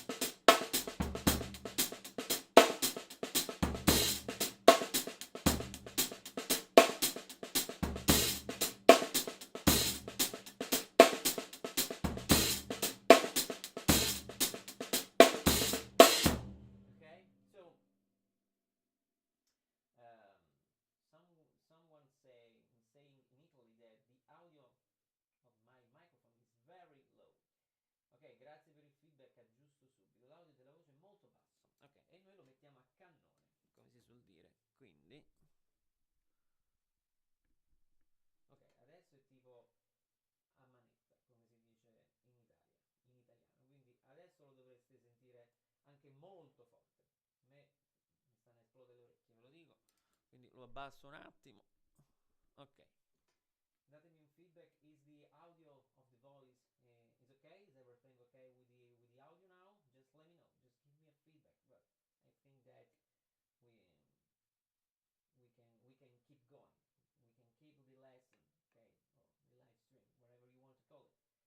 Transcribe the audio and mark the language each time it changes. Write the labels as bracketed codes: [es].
[en] Okay, so um, some someone saying in Italy that the audio of my microphone is very low. [it] Ok, grazie per il feedback, aggiusto subito. L'audio della voce è molto basso. Ok, e noi lo mettiamo a cannone, come si suol dire. Quindi, ok, adesso è tipo a manetta, come si dice in Italia, in italiano. Quindi adesso lo dovreste sentire anche molto forte. A me mi stanno a esplodere le orecchie, ve lo dico. Quindi lo abbasso un attimo. Ok. Datemi un feedback. [en] Is the audio of the voice is okay? Is everything okay with the audio now? Just let me know. Just give me a feedback. But I think that we we can keep going. We can keep the lesson, okay, or the live stream, whatever you want to call it.